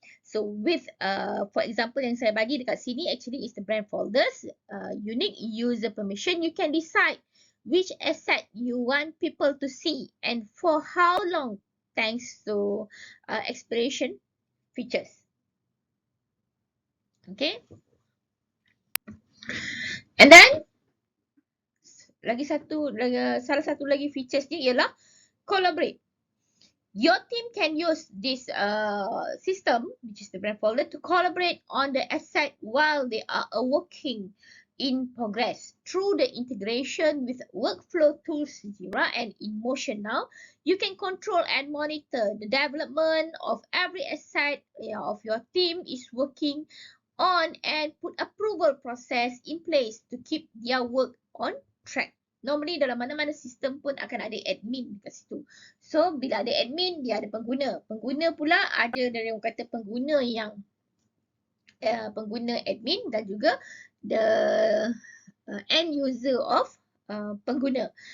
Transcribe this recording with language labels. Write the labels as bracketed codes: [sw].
[en] So with for example [ms] yang saya bagi dekat sini [en] actually is the brand folders, unique user permission. You can decide which asset you want people to see and for how long, thanks to expiration features. Okay. And then [ms] salah satu lagi features ni ialah collaborate. [en] Your team can use this system, which is the brand folder, to collaborate on the asset while they are working in progress. Through the integration with workflow tools Jira and InMotion now, you can control and monitor the development of every asset of your team is working on and put approval process in place to keep their work on track. [ms] Normally dalam mana-mana sistem pun akan ada admin kat situ. So bila ada admin, dia ada pengguna. Pengguna pula ada dari orang kata pengguna yang pengguna admin dan juga [en] the end user of [ms] pengguna.